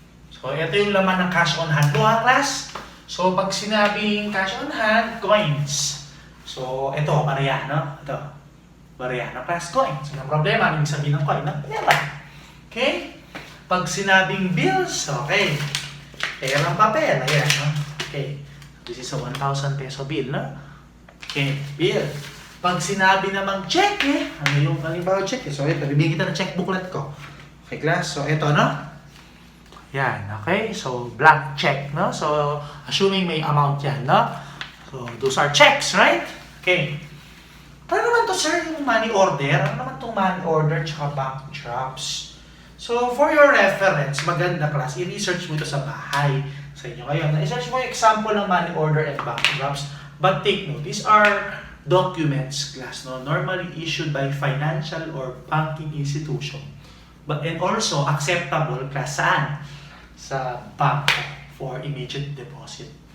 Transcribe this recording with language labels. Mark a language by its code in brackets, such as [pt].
[tl] So, ito yung laman ng cash on hand. No, class? So, pag sinabing cash on hand, coins. So, ito, pareha, no? Ito. Pareha na class, coins. So, ang problema, ano yung sabihin ng coin? No? Pera. Okay? Pag sinabing bills, okay. Perang papel, ayan, [en] no? Okay. This is a 1,000 peso bill, no? Okay, bill. [tl] Pag sinabi namang check, ano yung halimbawa check? So, ito, bibigyan kita ng check booklet ko. Okay, class? So, ito, no? Yan, okay? [en] So, blank check, no? So, assuming [tl] may amount yan, [en] no? So, those are checks, right? [tl] Okay. Ano naman to, sir, yung money order? Ano naman itong money order tsaka bank drafts? So, [en] for your reference, [tl] maganda class, i-research mo ito sa bahay sa inyo ngayon. I-search mo yung example ng money order and bank drafts. [en] But take note, these are documents, class, no? Normally issued by financial or banking institution. But and also acceptable, class, [tl] saan? Sa [en] bank for immediate deposit.